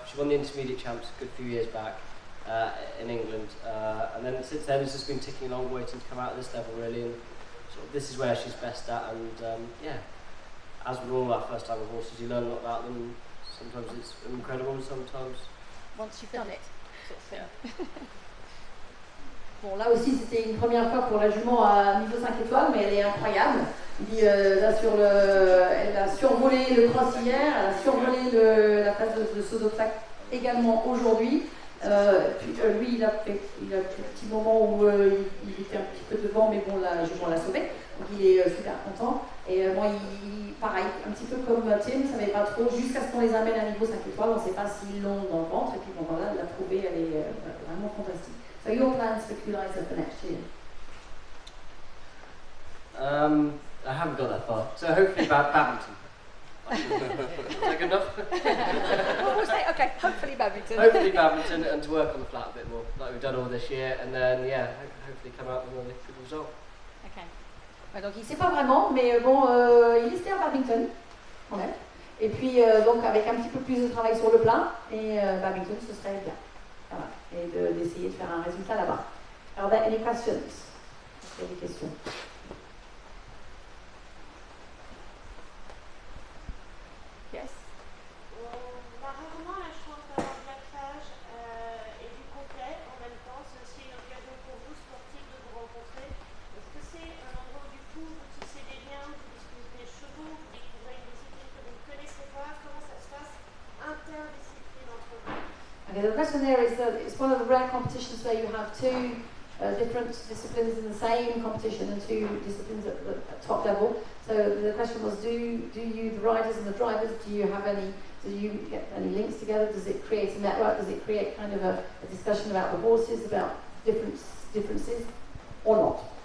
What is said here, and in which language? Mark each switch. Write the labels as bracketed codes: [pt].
[en] She won the intermediate champs a good few years back in England, and then since then it's just been ticking along, waiting to come out at this level really, and sort of this is where she's best at. And as with all our first time with horses, you learn a lot about them. Sometimes it's incredible, sometimes once you've done it, sort of thing. [fr] Bon, là aussi, c'était une première fois pour la jument à niveau 5 étoiles, mais elle est incroyable. Elle a survolé le cross hier, elle a survolé la phase de saut d'obstacle également aujourd'hui. Puis lui, il a fait un petit moment où il était un petit peu devant, mais bon, la jument l'a sauvé. Donc il est super content. Et moi, pareil, un petit peu comme Tim, ne savait pas trop, jusqu'à ce qu'on les amène à niveau 5 étoiles, on ne sait pas s'ils l'ont dans le ventre. Et puis bon, voilà, elle l'a trouvé, elle est vraiment fantastique. [en] So your plans for Kuliza for next year? I haven't got that far, so hopefully badminton. Is that good enough? Well, we'll say, okay, hopefully badminton. Hopefully badminton, and to work on the flat a bit more, like we've done all this year, and then hopefully come out with a good result. Okay. [fr] Donc il ne sait pas vraiment, mais bon, il espère badminton, quand même. Et puis donc avec un petit peu plus de travail sur le plat, et badminton ce serait bien. Voilà. Et d'essayer de faire un résultat là-bas. [en] Are there any questions? [fr] Est-ce qu'il y a des questions? [en] Yes. [fr] On a rarement la chance d'avoir de la plage et du complet en même temps. C'est aussi une occasion pour vous, sportifs, de vous rencontrer. Est-ce que c'est un endroit où du coup vous tissez des liens, vous discutez des chevaux, vous découvrez une discipline que vous ne connaissez pas? Comment ça se passe interdiscipline entre vous? [en] Okay, the question there is that it's one of the rare competitions where you have two different disciplines in the same competition and two disciplines at the top level. So the question was, do you, the riders and the drivers, do you get any links together? Does it create a network? Does it create kind of a discussion about the horses, about differences, or not?